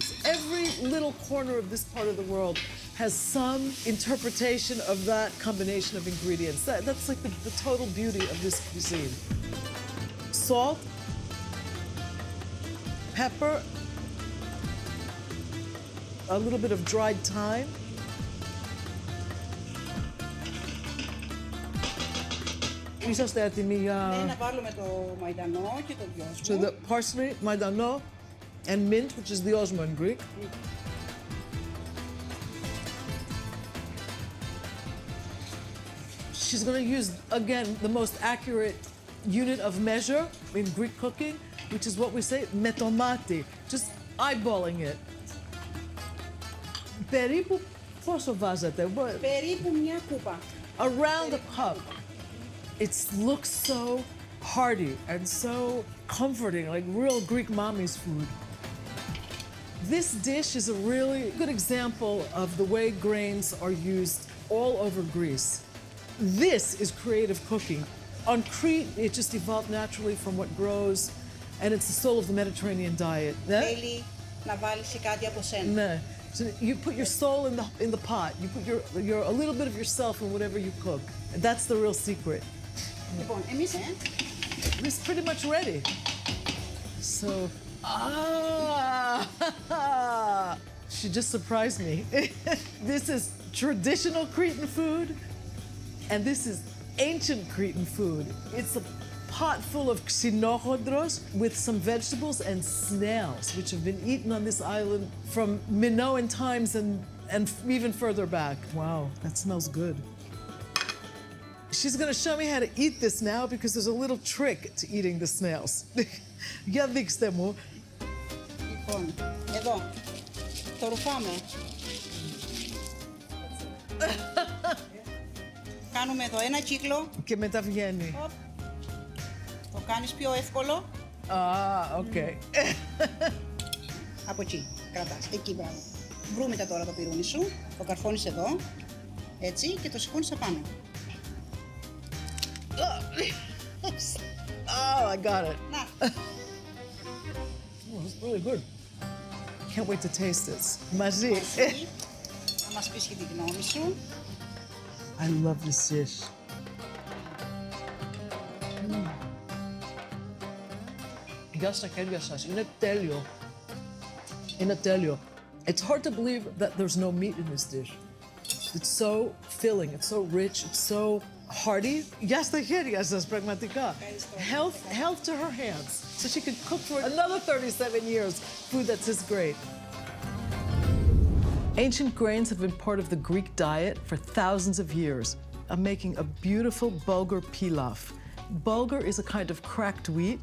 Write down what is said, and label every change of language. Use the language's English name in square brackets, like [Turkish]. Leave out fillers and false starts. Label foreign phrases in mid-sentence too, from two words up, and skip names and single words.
[English] Every little corner of this part of the world has some interpretation of that combination of ingredients. That's like the total beauty of this cuisine. Salt, pepper, a little bit of dried thyme. [Greek] Είσαστε έτοιμοι για... Ναι, να βάλουμε το μαϊντανό και το δυόσμο. [English] So the parsley, maidano, and mint, which is the osmo in Greek. She's going to use, again, the most accurate unit of measure in Greek cooking, which is what we say, [Greek] με το μάτι, [English] just eyeballing it. [Greek] Περίπου πόσο βάζετε? Περίπου μια κούπα. [English] Around a cup. It looks so hearty and so comforting, like real Greek mommy's food. This dish is a really good example of the way grains are used all over Greece. This is creative cooking. On Crete, it just evolved naturally from what grows, and it's the soul of the Mediterranean diet. [Greek] Θέλει να βάλεις και κάτι από σένα. [English] So you put your soul in the pot. You put your a little bit of yourself in whatever you cook. That's the real secret. [Greek] Λοιπόν, εμείς... [English] This is pretty much ready. So, she just surprised me. This is traditional Cretan food, and this is ancient Cretan food. It's a pot full of xenochodros with some vegetables and snails, which have been eaten on this island from Minoan times and even further back. Wow, that smells good. She's going to show me how to eat this now because there's a little trick to eating the snails. [Greek] Για δείξτε μου. Λοιπόν, εδώ, το ρουφάμε. Κάνουμε εδώ ένα κύκλο. Και μετά βγαίνει. Το κάνεις πιο εύκολο. Οκ. Από εκεί, κρατάς, εκεί μπράβο. Βρούμητα τώρα το πυρούνι σου, το καρφώνεις εδώ, έτσι, και το σηκώνεις απάνω. [English] Oh, I got it. [Greek] Να. [English] Oh, it's really good. Can't wait to taste this. [Greek] Μαζί. Θα μας πεις και την γνώμη σου. [English] I love this dish. [Greek] Γεια στα χέρια σας. Είναι τέλειο. Είναι τέλειο. [English] It's hard to believe that there's no meat in this dish. It's so filling, it's so rich, it's so hearty. [Greek] Γεια στα χέρια σας, πραγματικά. [English] Health to her hands. So she could cook for another 37 years food that's this great. Ancient grains have been part of the Greek diet for thousands of years. I'm making a beautiful Bulgar Pilaf. Bulgar is a kind of cracked wheat.